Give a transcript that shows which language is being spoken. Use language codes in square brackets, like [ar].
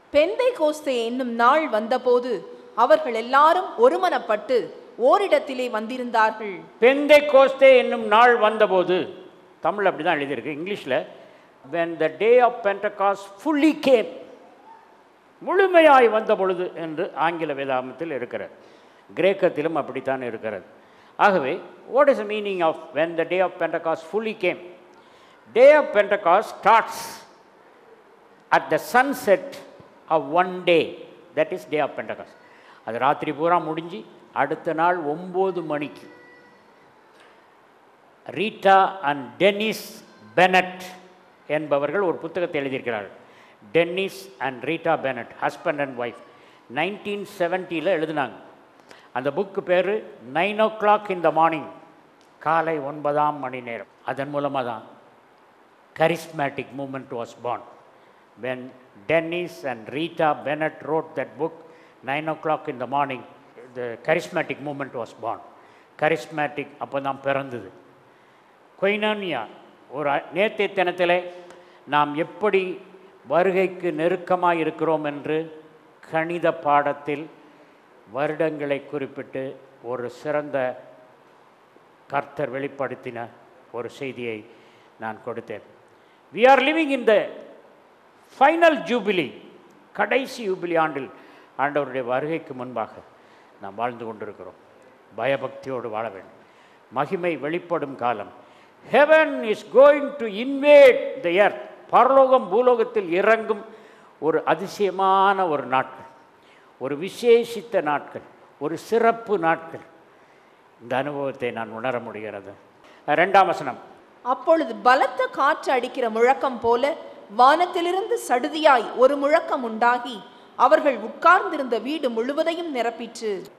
[ta] பெந்தைக்கோஸ்தே என்னும் நாள் வந்தபோது அவர்கள் எல்லாரும் ஒருமனப்பட்டு ஓரிடத்திலே வந்திருந்தார்கள். பெந்தைக்கோஸ்தே என்னும் நாள் வந்தபோது, தமிழ் அப்படி தான் எழுதியிருக்கு. இங்கிலீஷில் [en] when the day of Pentecost fully came, [ta] முழுமையாய் வந்த பொழுது என்று ஆங்கில வேதாகமத்தில் இருக்கிறது. கிரேக்கத்திலும் அப்படித்தான் இருக்கிறது. [en] ஆகவே what is the meaning of when the day of Pentecost fully came? Day of Pentecost starts at the sunset of one day, that is day of Pentecost. [ta] அது ராத்திரி பூரா முடிஞ்சு அடுத்த நாள் 9 மணிக்கு ரீட்டா அண்ட் டென்னிஸ் பெனட் என்பவர்கள் ஒரு புத்தகத்தை எழுதியிருக்கிறார்கள். Tennis and Rita Bennett, husband and wife, 1970 எழுதினாங்க. அந்த புக்கு பேர் [en] 9 o'clock in the morning, [ta] காலை 9ஆம் மணி நேரம். அதன் மூலமாக தான் [en] charismatic movement was born. When Dennis and Rita Bennett wrote that book, 9 o'clock in the morning, the charismatic movement was born. [ta] charismatic அப்போ தான் பிறந்தது. கொய்னானியா, ஒரு நேற்றைய தினத்தில் நாம் எப்படி வருகைக்கு நெருக்கமாக இருக்கிறோம் என்று கணித பாடத்தில் வருடங்களை குறிப்பிட்டு ஒரு சிறந்த கர்த்தர் வெளிப்படுத்தின ஒரு செய்தியை நான் கொடுத்தேன். [en] We are living in the final jubilee, [ta] கடைசி யூபிலி ஆண்டில் ஆண்டவருடைய வருகைக்கு முன்பாக நாம் வாழ்ந்து கொண்டிருக்கிறோம். பயபக்தியோடு வாழ வேண்டும். மகிமை வெளிப்படும் காலம். [en] Heaven is going to invade the earth. [ta] பரலோகம் பூலோகத்தில் இறங்கும் ஒரு அதிசயமான ஒரு நாட்கள், ஒரு விசேஷித்த நாட்கள், ஒரு சிறப்பு நாட்கள். இந்த அனுபவத்தை நான் உணர முடிகிறது. 2ஆம் வசனம். அப்பொழுது பலத்த காற்று அடிக்கிற முழக்கம் போல வானத்திலிருந்து சடுதியாய் ஒரு முழக்கம் உண்டாகி அவர்கள் உட்கார்ந்திருந்த வீடு முழுவதையும் நிரப்பிற்று.